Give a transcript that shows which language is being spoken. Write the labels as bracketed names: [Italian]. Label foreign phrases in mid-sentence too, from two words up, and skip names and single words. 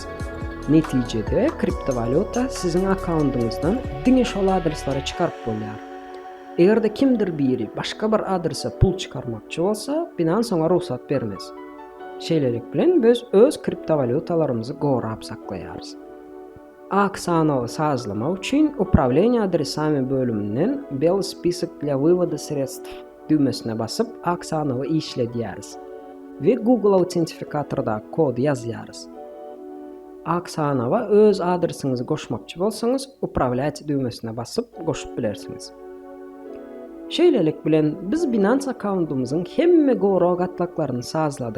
[Turkmen] Netijede kriptovaluta sizin akkauntyňyzdan diňe şol adreslary çıkarıp bolýar. Egerde kimdir biri başga bir adrese pul çıkarmakçı bolsa, Binance oňa ruhsat bermez. Şeýlelik bilen biz öz kriptovalutalarymyzy gorap saklaýarys. Aksanow sazlamak üçin [Russian] Управление адресами [Turkmen] bölümünden [Russian] Бел список для вывода средств [Turkmen] düğmesine basıp Aksanow'u işledýäris we Google Autentifikatorda kod ýazýarys. Aksanow'a öz adresinizi goşmakçı bolsaňyz, Управлять düğmesine basıp goşup bilersiňiz. Şeýlelik bilen biz Binance akkauntumyzyň hemme gorag atlaklaryny sazladyk.